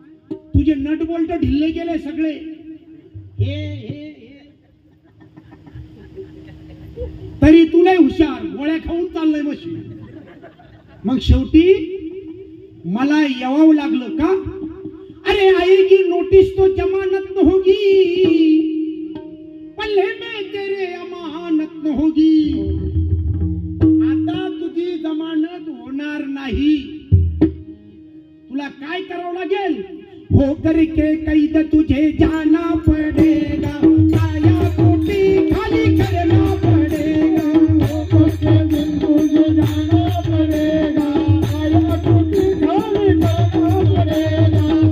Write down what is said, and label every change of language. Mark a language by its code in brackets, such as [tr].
[mr] तुझे nut bolt ढिल्ले गेले सगळे. हे तरी तुला हुशार, गोळ्या खाऊन चाललंय मशी. मग शेवटी मला यावं लागलं का? [hi] अरे आएगी नोटिस तो जमानत न होगी, पल्ले में तेरे अमानत न होगी. [mr] आता तुझी जमानत होणार नाही. तुला काय करावं लागेल? [hi] हो करके कैद तुझे जाना पड़ेगा, काया कोटी खाली करना पड़ेगा. हो करके तुझे जाना पड़ेगा, काया कोटी खाली करना पड़ेगा.